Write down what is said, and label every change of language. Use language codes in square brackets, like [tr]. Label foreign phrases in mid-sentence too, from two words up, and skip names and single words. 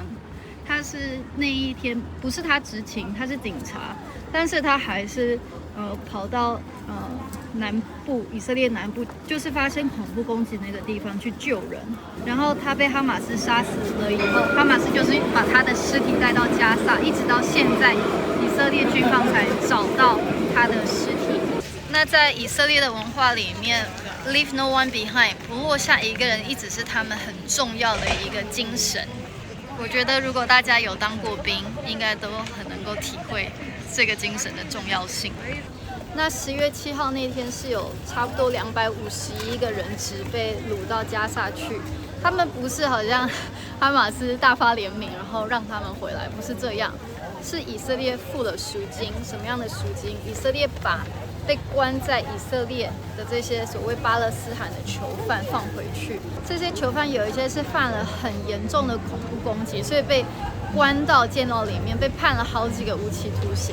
[zh] 他是那一天不是他執勤，他是警察，但是他還是跑到南部以色列南部，就是發生恐怖攻擊那個地方去救人。然後他被哈馬斯殺死了以後，哈馬斯就是把他的屍體帶到加薩，一直到現在以色列軍方才找到他的屍體。那在以色列的文化裡面 ， [en] Leave no one behind， [zh] 不落下一個人，一直是他們很重要的一個精神。我覺得如果大家有當過兵，應該都很能夠體會这個精神的重要性。那10月7號那天是有差不多251個人質被擄到加薩去，他們不是好像哈馬斯大發憐憫，然後讓他們回來，不是這樣，是以色列付了贖金。什麼樣的贖金？以色列把被關在以色列的這些所謂巴勒斯坦的囚犯放回去。這些囚犯有一些是犯了很嚴重的恐怖攻擊，所以被關到監牢裡面，被判了好幾個無期徒刑。